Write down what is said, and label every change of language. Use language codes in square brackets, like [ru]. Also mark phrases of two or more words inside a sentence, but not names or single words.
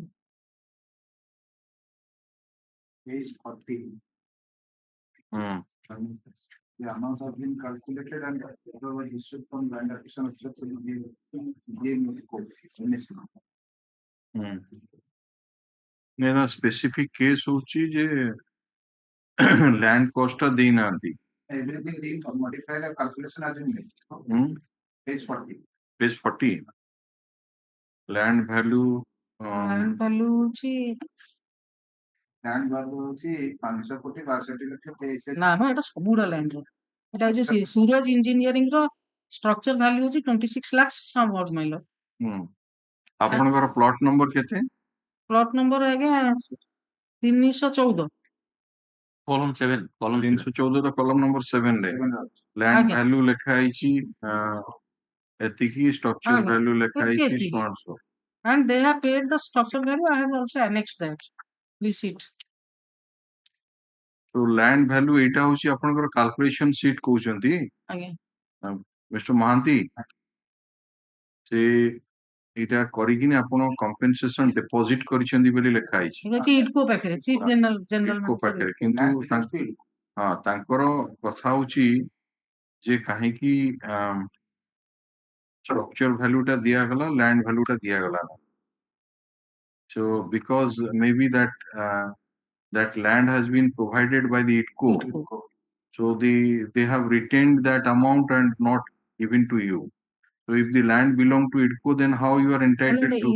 [en] Page 40. The amounts have been calculated and were issued from land acquisition officer will give court. [or] ନା [en] specific case [or] ହଉଛି ଯେ [en] land cost [or] ଟା ଦେଇନାହାନ୍ତି. [en] Everything being modified and calculation has been made. Page 40. Page 40. Land value. Land value [or] ହଉଛି [en] Land value [or] ହଉଛି 500 କୋଟି 62 ଲକ୍ଷ 23। ନା ମ ଏଟା ସବୁଗୁଡା land ର ଏଟା ଯୋଉ ସୁରଜ ଇଞ୍ଜିନିୟରିଂ ର [en] structure value [or] ହଉଛି 26 [en] lakhs some odd, my lord. [or] ଆପଣଙ୍କର [en] plot number [or] କେତେ? [en] Plot number [or] ଆଜ୍ଞା 314. [en] Column 7. Column [or] 314 ର [en] column number [or] 7 ରେ [en] land value [or] ଲେଖା ହେଇଛି ଏତିକି, [en] structure value [or] ଲେଖା ହେଇଛି 100. [en] And they have paid the structure value. I have also annexed that receipt. So land value [or] ଏଇଟା ହଉଛି ଆପଣଙ୍କର [en] calculation sheet [or] କହୁଛନ୍ତି. ଆଜ୍ଞା. Mr. Mahanti, ସେ ଏଇଟା କରିକିନି ଆପଣ compensation deposit କରିଛନ୍ତି ବୋଲି ଲେଖା ହେଇଛି. ଏଟା ଅଛି ITCO ପାଖରେ, [en] chief general [or] ପାଖରେ, କିନ୍ତୁ ତାଙ୍କର କଥା ହଉଛି ଯେ କାହିଁକି [en] structure value [or] ଟା ଦିଆଗଲା, [en] land value [or] ଟା ଦିଆଗଲା. [en] So because maybe that land has been provided by the ITCO, so they have retained that amount and not given to you. So if the land belong to ITCO, then how you are entitled to?